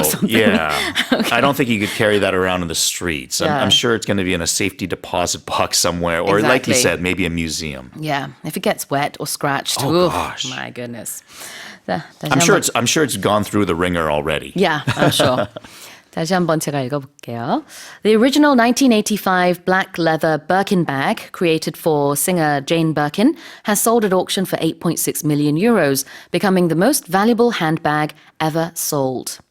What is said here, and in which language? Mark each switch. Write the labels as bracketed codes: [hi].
[en] or something. Yeah. I don't think you could carry that around in the streets. Yeah. I'm sure it's going to be in a safety deposit box somewhere, or like you Exactly. said, maybe a museum. Yeah, if it gets wet or scratched. Oh, oof, gosh. My goodness. [ko] 자, 다시 [en] I'm sure it's gone through the ringer already. Yeah, I'm sure. [ko] 다시 한번 제가 읽어볼게요. [en] The original 1985 black leather Birkin bag, created for singer Jane Birkin, has sold at auction for 8.6 million euros, becoming the most valuable handbag ever sold.